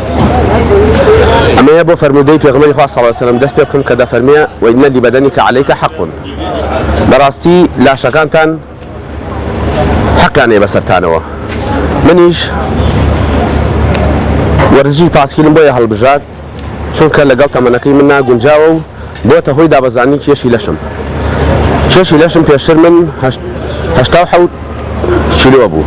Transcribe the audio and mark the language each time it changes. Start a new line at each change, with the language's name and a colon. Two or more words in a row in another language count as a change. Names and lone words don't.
Central Kurdish: ئەمەیە بۆ فەرمودەی پێغەمبەری خوا
Arabic: صلی الله علیه و سلم
Central Kurdish: دەست پێ بکەن کە دەفەرمێ
Arabic: وإن لبدنك عليك حق.
Central Kurdish: بەڕاستی لاشەکانتان حەقیانەیە بەسەرتانەوە. منیش وەرزشی پاسکیلم بۆیە هەڵبژات چونکە لەگەڵ تەمەنەکەی من ناگونجاوە و بۆتە هۆی دابەزانی کێشی لەشم. کێشی لەشم پێشتر من 87 کیلۆ بوو.